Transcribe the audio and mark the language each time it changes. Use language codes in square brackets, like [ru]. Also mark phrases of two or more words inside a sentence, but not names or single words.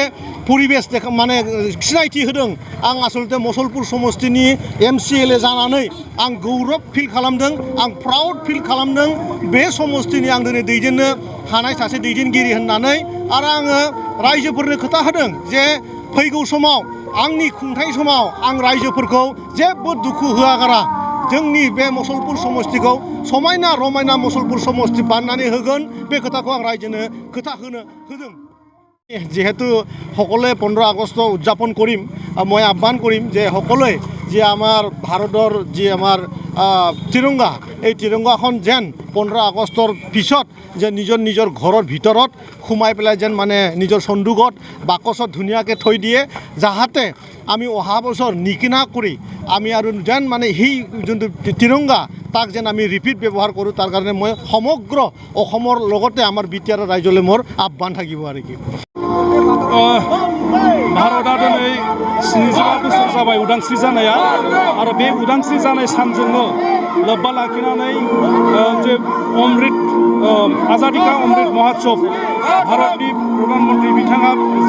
[brx] परिबेस माने सिनायथि होदों आं आसलते मुसलपुर समष्टिनि MCLA जानानै आं गौरब फिल खालामदों आं [en] proud feel [brx] खालामदों बे समष्टिनि आं दिनै दैदेननो हानाय सासे दैदेनगिरि होननानै आरो आङो रायजोफोरनो खोथा होदों जे फैगौ समाव आंनि खुंथाय समाव आं रायजोफोरखौ जेबो दुखु होआगारा जोंनि बे मुसलपुर समष्टिखौ समायना रमायना मुसलपुर समष्टि बानायनानै होगोन बे खोथाखौ आं रायजोनो खोथा होदों [as] যেহেতু সকলোৱে 15 আগষ্ট উদযাপন কৰিম মই আহ্বান কৰিম যে সকলোৱে যে আমাৰ ভাৰতৰ যি আমাৰ তিৰংগা এই তিৰংগাখন যেন 15 আগষ্টৰ পিছত যে নিজৰ ঘৰৰ ভিতৰত সোমাই পেলাই যেন মানে নিজৰ সন্দুকত বাকচত ধুনীয়াকৈ থৈ দিয়ে যাহাতে আমি অহা বছৰ নিকিনা কৰি আমি আৰু যেন মানে সেই যোনটো তিৰংগা তাক যেন আমি ৰিপিট ব্যৱহাৰ কৰোঁ তাৰ কাৰণে মই সমগ্ৰ অসমৰ লগতে আমাৰ বিটিআৰ ৰাইজলৈ মোৰ আহ্বান থাকিব আৰু কি [brx] भारतआ दिनै 75 बोसोर जाबाय उदांस्रि जानाया आरो बे उदांस्रि जानाय सानजोंनो लोब्बा लाखिनानै जे अमृत आजादी का अमृत महोत्सव भारतनि प्रधानमन्त्रि बिथाङा जि